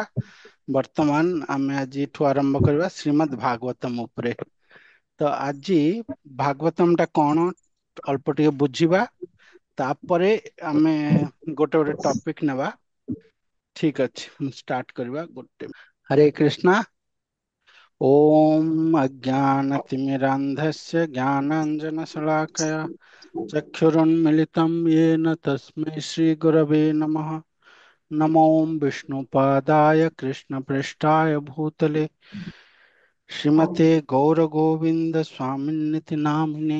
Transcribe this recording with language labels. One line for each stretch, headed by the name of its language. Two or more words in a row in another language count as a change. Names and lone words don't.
Odia: ବର୍ତ୍ତମାନ ଆମେ ଆଜିଠୁ ଆରମ୍ଭ କରିବା ଶ୍ରୀମଦ୍ ଭାଗବତମ ଉପରେ। ତ ଆଜି ଭାଗବତମ ଟା କଣ ଅଳ୍ପ ଟିକେ ବୁଝିବା। ତାପରେ ଆମେ ଗୋଟେ ଗୋଟେ ଟପିକ ନେବା। ଠିକ ଅଛି, ଷ୍ଟାର୍ଟ କରିବା।
Sanskrit: हरे कृष्ण। ओम अज्ञानतिमिरान्धस्य ज्ञानाञ्जनशलाकया चक्षुरुन्मिलितं येन तस्मै श्रीगुरवे नमः। नमो विष्णुपादाय कृष्णपृष्ठाय भूतले श्रीमते गौरगोविन्द स्वामिन्निति नामिने।